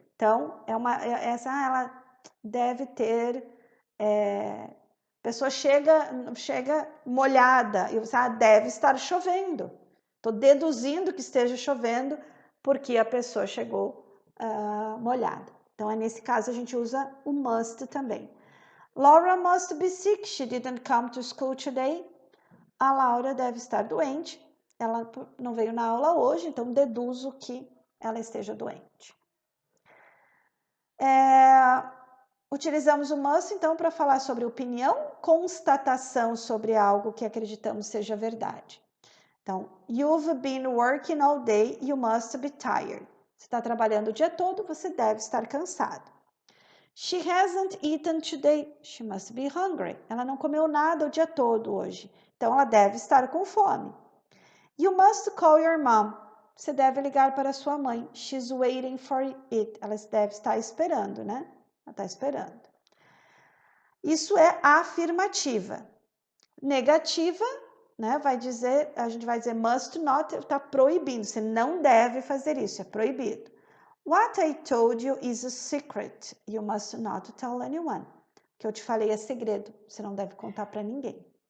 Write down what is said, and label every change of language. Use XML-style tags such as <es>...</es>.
<pt>Então, ela deve ter, a pessoa chega molhada, e você, deve estar chovendo. Estou deduzindo que esteja chovendo porque a pessoa chegou molhada. Então, nesse caso, a gente usa o must também.</pt> <en>Laura must be sick. She didn't come to school today.</en> <pt>A Laura deve estar doente. Ela não veio na aula hoje, então deduzo que ela esteja doente. Utilizamos o must, então, para falar sobre opinião, constatação sobre algo que acreditamos seja verdade.</pt> <en>Então, you've been working all day, you must be tired.</en> <pt>Você está trabalhando o dia todo, você deve estar cansado.</pt> <en>She hasn't eaten today, she must be hungry.</en> <pt>Ela não comeu nada o dia todo hoje, então ela deve estar com fome.</pt> <en>You must call your mom.</en> <pt>Você deve ligar para sua mãe.</pt> <en>She's waiting for it.</en> <pt>Ela deve estar esperando, né? Ela está esperando. Isso é afirmativa. Negativa, né? A gente vai dizer must not, está proibindo. Você não deve fazer isso, é proibido.</pt> <en>What I told you is a secret. You must not tell anyone.</en> <pt>O que eu te falei é segredo. Você não deve contar para ninguém.</pt>